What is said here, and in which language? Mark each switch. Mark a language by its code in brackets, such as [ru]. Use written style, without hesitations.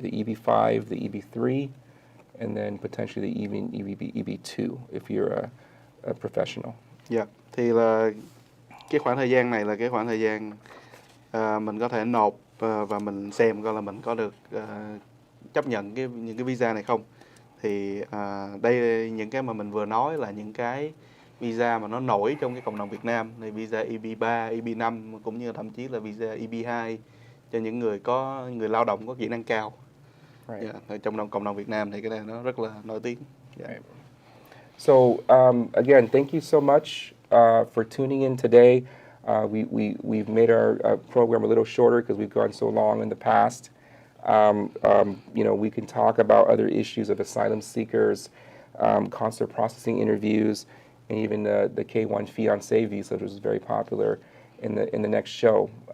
[en] The EB5, the EB3, and then potentially the EB2 if you're a professional. [vi] Dạ. Thì là cái khoảng thời gian này là cái khoảng thời gian mình có thể nộp và mình xem coi là mình có được chấp nhận những cái visa này không. Thì đây những cái mà mình vừa nói là những cái visa mà nó nổi trong cái cộng đồng Việt Nam, thì visa EB3, EB5 cũng như thậm chí là visa EB2 cho những người lao động có kỹ năng cao. [en] Right. [vi] Yeah, trong cộng đồng Việt Nam thì cái này nó rất là nổi tiếng. [en] Yeah. Right. So again, thank you so much for tuning in today. We've made our program a little shorter because we've gone so long in the past. We can talk about other issues of asylum seekers, consular processing interviews, and even the K1 fiancé visa, which is very popular in the next show.